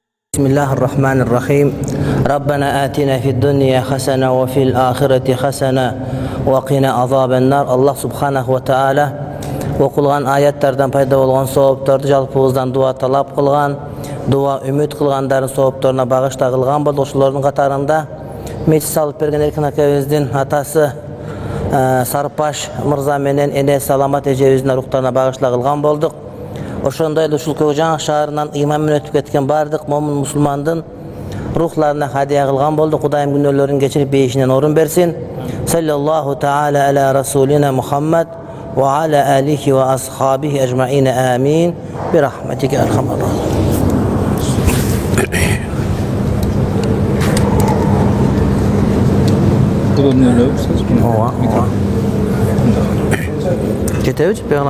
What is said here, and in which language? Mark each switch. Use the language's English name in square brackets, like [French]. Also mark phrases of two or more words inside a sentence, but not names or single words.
[Arabic] بسم الله الرحمن الرحيم ربنا آتنا في الدنيا حسنة وفي الآخرة حسنة وقنا عذاب النار. الله سبحانه وتعالى [Kazakh] оқылған аяттардан пайда болған сауаптарды жалпыбыздан дуа талап қылған, дуа үміт қылғандардың сауаптарына бағышталған болды. [Kyrgyz] Ошолордун катарында мечит салып берген Эркин акабыздын атасы Сарпаш мырза менен эне Саламат эжебиздин рухтарына багышталган болдук. Ошондой эле ушул Көкжаңак шаарынан имам менен өтүп кеткен бардык момун мусулмандын рухларына хадия кылган болдук. Кудайым күнөөлөрүн кечирип бейишинен орун берсин. [Arabic] صلى الله تعالى على رسولنا محمد وعلى آله وأصحابه أجمعين. Амин. برحمتك يا أرحم الراحمين. [Kyrgyz] Кетебиз бегана.